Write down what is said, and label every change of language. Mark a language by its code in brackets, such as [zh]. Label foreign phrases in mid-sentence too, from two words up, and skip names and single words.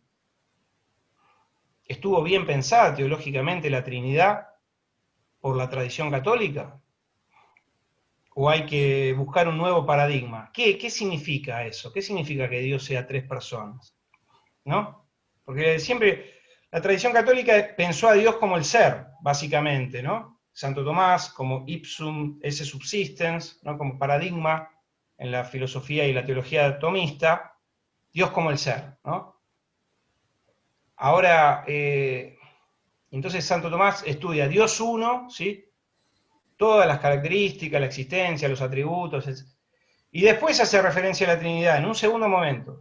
[es] ¿Estuvo bien pensada teológicamente la Trinidad por la tradición católica? ¿O hay que buscar un nuevo paradigma? ¿Qué significa eso? ¿Qué significa que Dios sea tres personas? ¿No? Porque siempre la tradición católica pensó a Dios como el ser, básicamente, ¿no? Santo Tomás como [la] ipsum esse subsistens, [es] ¿no? Como paradigma en la filosofía y la teología tomista, Dios como el ser, ¿no? Ahora, entonces Santo Tomás estudia Dios uno, ¿sí? Todas las características, la existencia, los atributos, y después hace referencia a la Trinidad en un segundo momento.